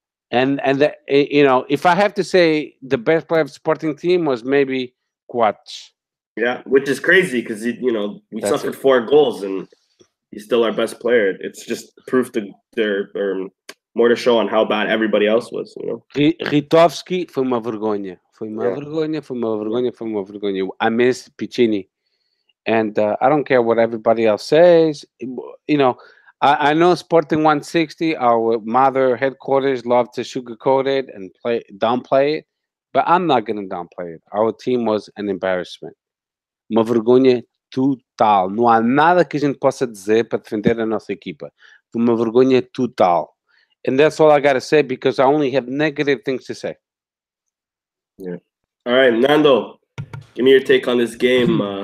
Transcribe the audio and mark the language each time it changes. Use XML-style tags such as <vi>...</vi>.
<en>And if I have to say the best player of the Sporting team was maybe Quats. Yeah, which is crazy because we suffered 4 goals and he's still our best player. It's just proof to more to show on how bad everybody else was,</en> <pt>Ritovski foi uma vergonha. Foi uma vergonha.</pt> <en>I miss Piccini. And I don't care what everybody else says. I know Sporting 160, our mother headquarters, love to sugarcoat it and downplay it, but I'm not going to downplay it. Our team was an embarrassment.</en> <pt>Uma vergonha total. Não há nada que a gente possa dizer para defender a nossa equipa. Foi uma vergonha total.</pt> <en>And that's all I got to say because I only have negative things to say. Yeah. All right, Nando, give me your take on this game.</en>